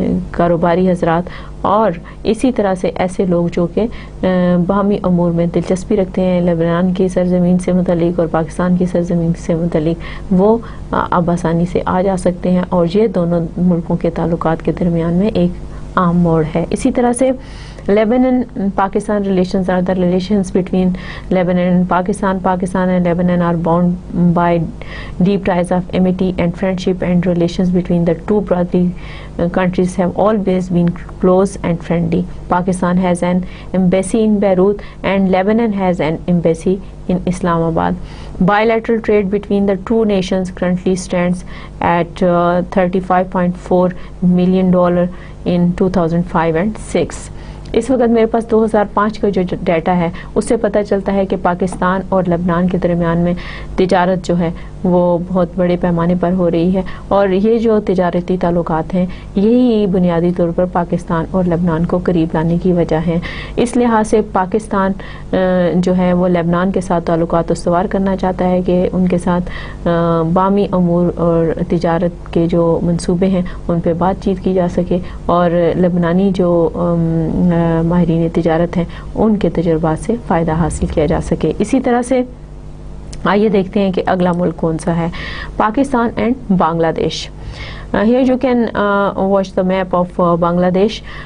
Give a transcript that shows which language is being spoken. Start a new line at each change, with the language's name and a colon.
Urdu: کاروباری حضرات اور اسی طرح سے ایسے لوگ جو کہ باہمی امور میں دلچسپی رکھتے ہیں لبنان کی سرزمین سے متعلق اور پاکستان کی سرزمین سے متعلق وہ اب آسانی سے آ جا سکتے ہیں اور یہ دونوں ملکوں کے تعلقات کے درمیان میں ایک عام موڑ ہے. اسی طرح سے
English: Lebanon Pakistan relations are the relations between Lebanon and Pakistan. Pakistan and Lebanon are bound by deep ties of amity and friendship, and relations between the two brotherly countries have always been close and friendly. Pakistan has an embassy in Beirut and Lebanon has an embassy in Islamabad. Bilateral trade between the two nations currently stands at $35.4 million in 2005 and 6.
Urdu: اس وقت میرے پاس 2005 کا جو data ہے اس سے پتہ چلتا ہے کہ پاکستان اور لبنان کے درمیان میں تجارت جو ہے وہ بہت بڑے پیمانے پر ہو رہی ہے اور یہ جو تجارتی تعلقات ہیں یہی بنیادی طور پر پاکستان اور لبنان کو قریب لانے کی وجہ ہیں. اس لحاظ سے پاکستان جو ہے وہ لبنان کے ساتھ تعلقات استوار کرنا چاہتا ہے کہ ان کے ساتھ باہمی امور اور تجارت کے جو منصوبے ہیں ان پہ بات چیت کی جا سکے اور لبنانی جو ماہرین تجارت ہیں ان کے تجربات سے فائدہ حاصل کیا جا سکے. اسی طرح سے آئیے دیکھتے ہیں کہ اگلا ملک کون سا ہے. پاکستان اینڈ بنگلہ دیش.
English: Here you can watch the map of Bangladesh.